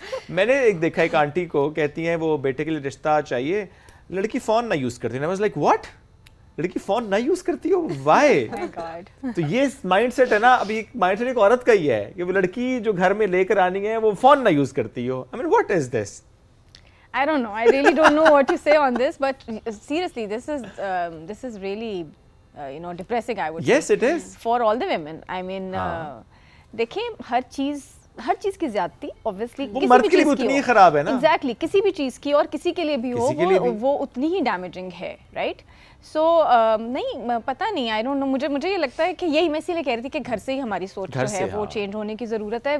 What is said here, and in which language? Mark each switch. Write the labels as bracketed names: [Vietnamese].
[Urdu] میں نے ایک دیکھا ایک آنٹی کو کہتی ہیں وہ بیٹے کے لیے رشتہ چاہیے, لڑکی فون نہ یوز کرتی ہے. [English] I was like what, [Urdu] لڑکی فون نہ یوز کرتی ہو, وائی؟ تو یہ مائنڈ سیٹ ہے نا, ابھی مائنڈ سیٹ ایک عورت کا ہی ہے کہ وہ لڑکی جو گھر میں لے کر آنی ہے وہ فون نہ یوز کرتی ہو. [English] I mean what is this? I don't know. I really don't know what to say on this, but seriously, this is really depressing, I would say. Yes, it is. For all the women. I mean, [Urdu] دیکھیں ہر چیز کی زیادتی obviously وہ مرد کے لیے اتنی ہی خراب ہے نا. Exactly, کسی بھی چیز کی اور کسی کے لیے بھی ہو وہ اتنی ہی ڈیمیجنگ ہے, رائٹ؟ سو نہیں پتہ نہیں, [English] I don't know, [Urdu] مجھے یہ لگتا ہے کہ یہی میں اسی لیے کہہ رہی تھی کہ گھر سے ہی ہماری سوچ جو ہے وہ چینج ہونے کی ضرورت ہے.